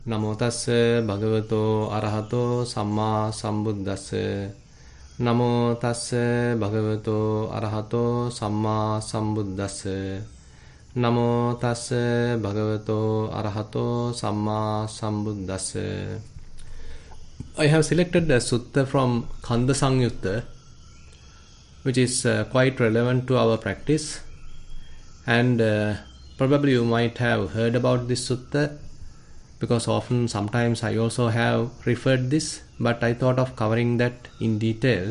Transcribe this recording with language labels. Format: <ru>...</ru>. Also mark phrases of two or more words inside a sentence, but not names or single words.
<pi>Namo tassa bhagavato arahato samma sambuddhassa. Namo tassa bhagavato arahato samma sambuddhassa. Namo tassa bhagavato arahato samma sambuddhassa.</pi> <en>I have selected a sutta from Khanda Sangyutta, which is quite relevant to our practice, and probably you might have heard about this sutta, because sometimes I also have referred this, but I thought of covering that in detail.</en>